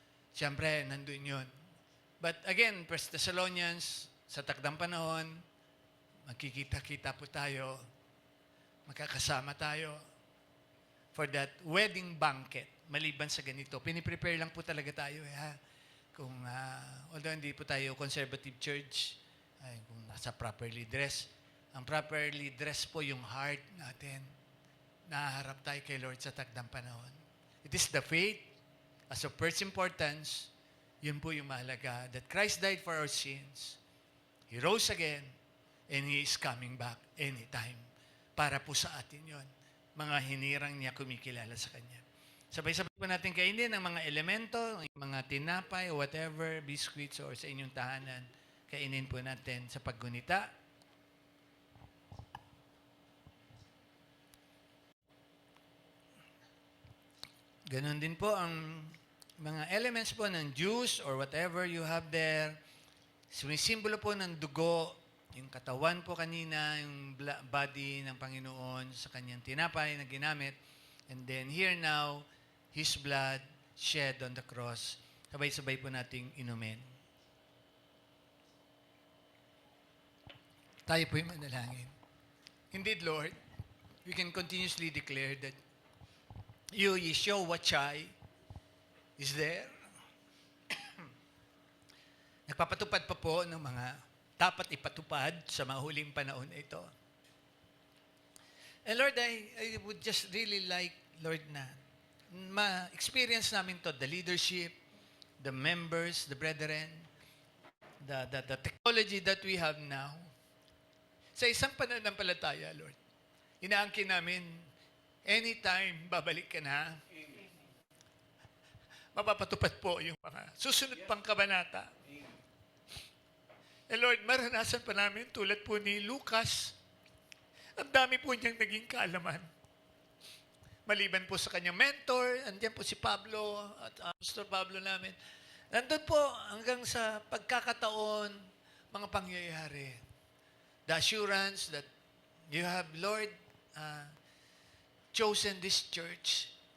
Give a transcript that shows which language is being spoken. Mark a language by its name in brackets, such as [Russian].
[Filipino] Siyempre, nandun yun. [English] But again, [Filipino] 1 Thessalonians, sa takdang panahon, magkikita-kita po tayo, magkakasama tayo [English] for that wedding banquet. [Filipino] Maliban sa ganito, piniprepare lang po talaga tayo. Ha? Kung, although hindi po tayo conservative church, kung nasa properly dressed, ang properly dressed po yung heart natin. Naharap tayo kay Lord sa takdang panahon. [English] It is the faith, as of first importance, [Filipino] yun po yung mahalaga, [English] that Christ died for our sins. He rose again, and He is coming back anytime. [Filipino] Para po sa atin yun. Mga hinirang niya kumikilala sa Kanya. Sabay-sabay po natin kainin ang mga elemento, mga tinapay, whatever, biscuits, or sa inyong tahanan. Kainin po natin sa paggunita. Ganon din po ang mga elements po ng juice [English] or whatever you have there. [Filipino] Sumisimbolo po ng dugo, yung katawan po kanina, yung body ng Panginoon sa kanyang tinapay na ginamit. [English] And then here now, His blood shed on the cross. [Filipino] Sabay-sabay po nating inumin. Tayo po'y manalangin. [English] Indeed, Lord, we can continuously declare that you, Yeshua Chai, is there. [Filipino] Nagpapatupad pa po ng mga dapat ipatupad sa mga huling panahon na ito. [English] And Lord, I would just really like, Lord, [Filipino] na ma-experience namin to, [English] the leadership, the members, the brethren, the technology that we have now. [Filipino] Sa isang pananampalataya, Lord, inaangkin namin, anytime babalik ka na, mapapatupad po yung mga susunod pang kabanata. And Lord, maranasan pa namin tulad po ni Lucas, ang dami po niyang naging kaalaman. Maliban po sa kanyang mentor, andiyan po si Pablo at Pastor Pablo namin. Nandun po hanggang sa pagkakataon, mga pangyayari. [English] The assurance that you have, Lord, chosen this church.